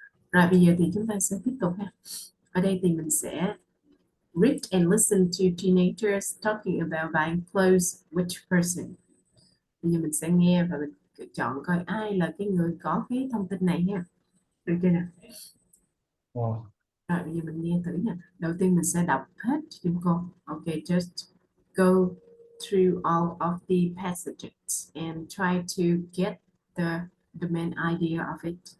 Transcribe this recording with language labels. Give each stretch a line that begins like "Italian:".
Vietnamese: Rồi bây giờ thì chúng ta sẽ tiếp tục ha. Ở đây thì mình sẽ
English: read and listen to teenagers talking about buying clothes which person.
Vietnamese: Bây giờ mình sẽ nghe và mình chọn coi ai là cái người có cái thông tin này ha. Được chưa nào? Wow. Rồi bây giờ mình nghe thử nha. Đầu tiên mình sẽ đọc hết giùm cô.
English: Okay, just go through all of the passages and try to get the main idea of it.